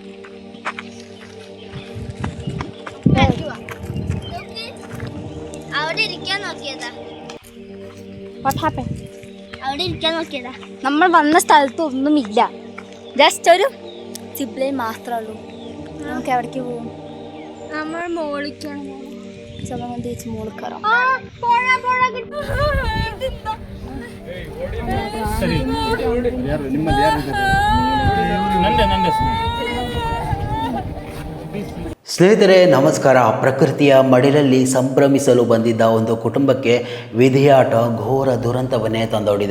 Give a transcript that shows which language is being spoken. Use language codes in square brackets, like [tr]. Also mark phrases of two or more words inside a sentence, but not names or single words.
[ml] അവിടെ ഇരിക്കാൻ നോക്കിയതാ. അവിടെ ഇരിക്കാൻ നോക്കിയതാ. നമ്മൾ വന്ന സ്ഥലത്ത് ഒന്നുമില്ല, ജസ്റ്റ് ഒരു സിപ്ലൈൻ മാത്രമേ ഉള്ളൂ. നമുക്ക് എവിടേക്ക് പോകും? നമ്മൾ മോളിക്കാണ്. ചേച്ചി മോളിൽ കയറാം. [kn] ಸ್ನೇಹಿತರೆ ನಮಸ್ಕಾರ. ಪ್ರಕೃತಿಯ ಮಡಿಲಲ್ಲಿ ಸಂಭ್ರಮಿಸಲು ಬಂದಿದ್ದ ಒಂದು ಕುಟುಂಬಕ್ಕೆ ವಿಧಿಯಾಟ ಘೋರ ದುರಂತವನ್ನೇ ತಂದೊಡ್ಡಿದೆ.